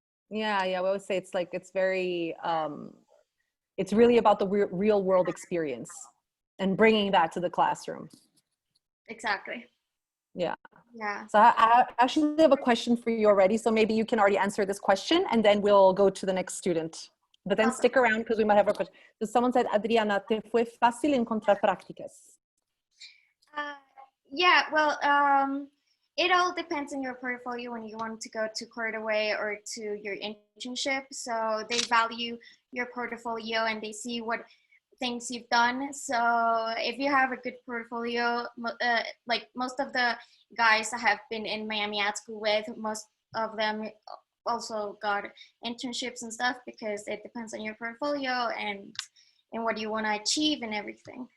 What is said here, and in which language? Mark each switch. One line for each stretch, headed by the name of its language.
English: Yeah, we always say it's very, it's really about the real world experience and bringing that to the classroom. Exactly. Yeah. Yeah. So I actually have a question for you already, so maybe you can already answer this question and then we'll go to the next student. But then stick around because we might have a question. So someone said, Adriana,
Spanish: ¿te fue fácil encontrar prácticas?
English: Yeah, well, it all depends on your portfolio when you want to go to Cordaway or to your internship. So they value your portfolio and they see what things you've done. So if you have a good portfolio, like most of the guys I have been in Miami Ad School with, most of them also got internships and stuff, because it depends on your portfolio and what you want to achieve and everything.